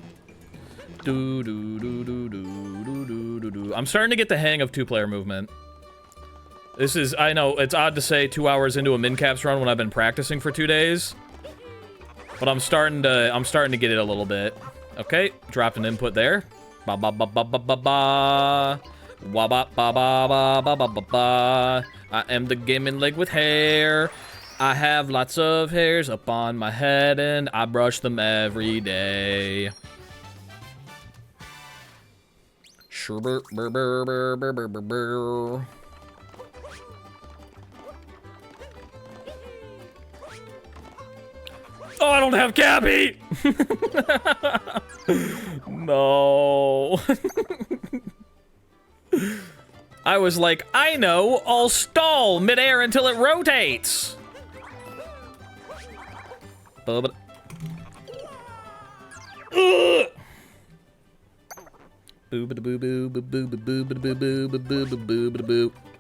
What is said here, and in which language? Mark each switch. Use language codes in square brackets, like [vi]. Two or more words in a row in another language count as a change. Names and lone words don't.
[en] I'm starting to get the hang of two-player movement. This is, I know, it's odd to say 2 hours into a MinCaps run when I've been practicing for 2 days. But I'm starting to get it a little bit. Okay, dropped an input there. Ba ba ba ba ba ba ba. Wa ba ba ba ba ba ba ba ba. I am the gaming leg with hair. I have lots of hairs up on my head and I brush them every day. Sherbert burr burr burr burr burr burr burr. Oh, I don't have Cappy! No. I was like, I know, I'll stall midair until it rotates. Ugh. Boo ba boo boo boo boo boo boo boo boo boo boo boo boo boo.